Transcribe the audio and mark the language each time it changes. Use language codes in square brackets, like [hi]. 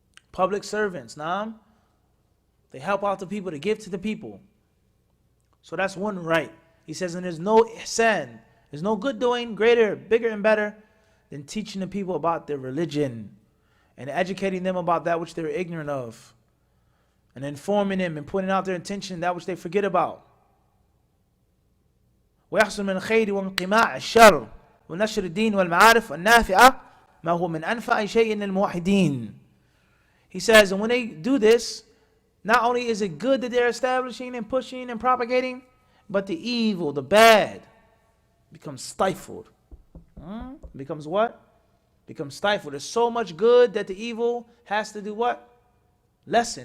[en] Public servants, they help out the people, to give to the people. So that's one right. He says, and there's no ihsan, there's no good doing greater, bigger, and better than teaching the people about their religion and educating them about that which they're ignorant of, and informing them and pointing out their intention, that which they forget about. [ar] ويحصل من الخير وانقماع الشر ونشر الدين والمعارف النافعة ما هو من أنفع شيء للموحدين. [en] He says, and when they do this, not only is it good that they're establishing and pushing and propagating, but the evil, the bad, becomes stifled. Becomes what? Becomes stifled. There's so much good that the evil has to do what? Lessen.